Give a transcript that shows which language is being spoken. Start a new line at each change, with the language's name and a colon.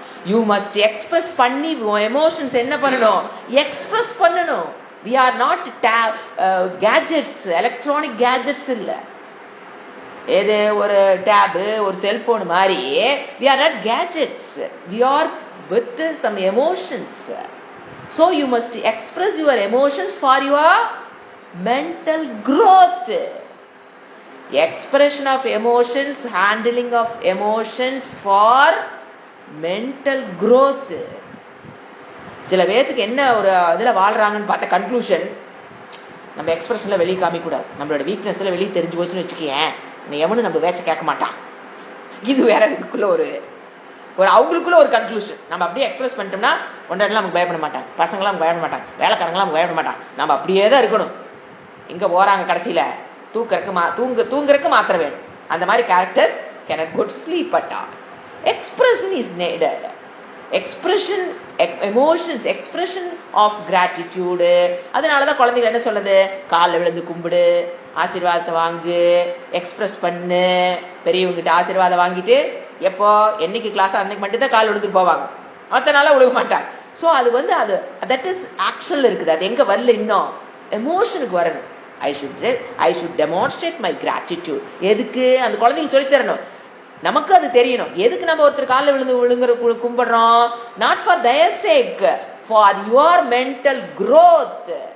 English: you must express பண்ணி emotions
Tamil: என்ன பண்ணணும்,
English: Express பண்ணணும். We are not gadgets, electronic gadgets இல்ல.
Tamil: ஏது ஒரு டேபு, ஒரு செல்போன் மாதிரி.
English: We are not gadgets, we are with some emotions. So you must express your emotions for your mental growth. Expression of emotions, handling of emotions for mental growth.
Tamil: சில பேருக்கு என்ன ஒரு இதுல வாழ்றாங்கன்னு பார்த்த கன்க்ளூஷன், நம்ம எக்ஸ்பிரஷன்ல வெளியே காமிக்க கூடாது, நம்மளோட வீக்னஸ்ல வெளியே தெரிஞ்சு போச்சுன்னு வச்சுக்கேன், எவனும் நம்ம பேச்ச கேட்க மாட்டான். இது வேற இதுக்குள்ள ஒரு அவங்களுக்குள்ள ஒரு கன்க்ளூஷன். நம்ம அப்படியே எக்ஸ்பிரஸ் பண்ணிட்டோம்னா ஒன்றெல்லாம் நமக்கு பயப்பட மாட்டாங்க, பசங்களாம் நமக்கு பயப்பட மாட்டாங்க, வேலைக்காரங்களாம் நமக்கு பயப்பட மாட்டாங்க. நம்ம அப்படியே தான் இருக்கணும். இங்க போறாங்க கடைசியில தூங்குறதுக்கு மாத்திர வேணும். அந்த மாதிரி characters
English: cannot go to sleep at all. Expression is needed. Expression, emotions, expression of gratitude.
Tamil: அதனாலதான் குழந்தைகள் என்ன சொல்லுது, காலில் விழுந்து கும்பிடு, ஆசீர்வாதத்தை வாங்கு, எக்ஸ்பிரஸ் பண்ணு. பெரியவங்கிட்ட ஆசீர்வாதம் வாங்கிட்டு எப்போ என்னைக்கு கிளாஸ் அன்னைக்கு மட்டும்தான் கால் விழுந்துட்டு போவாங்க, மற்ற நாள விழுக மாட்டாங்க. ஸோ அது அது தட் இஸ் ஆக்ஷன்ல இருக்குது. அது எங்க வரல, இன்னும் எமோஷனுக்கு வரணும்.
English: I should demonstrate my gratitude.
Tamil: எதுக்கு அந்த குழந்தைங்க சொல்லி தரணும், நமக்கு அது தெரியணும். எதுக்கு நம்ம ஒருத்தர் காலில் விழுங்குற கும்பிடுறோம்?
English: Not for their sake, for your mental growth.